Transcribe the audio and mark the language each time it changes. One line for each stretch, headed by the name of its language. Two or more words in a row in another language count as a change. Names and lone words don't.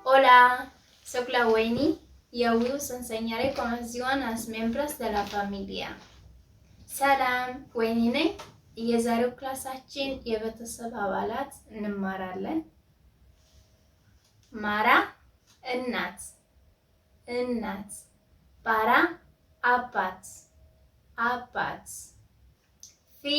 Catalan: Hola, soc la Wendy i avui us ensenyaré com es diuen els membres de la família.
Amharic: ሰላም ወይኒ ነኝ። የዛሬው ክላሳችን የቤተሰብ አባላት እንማራለን። ማራ እናት እናት፣ ባራ አባት አባት፣ ፊ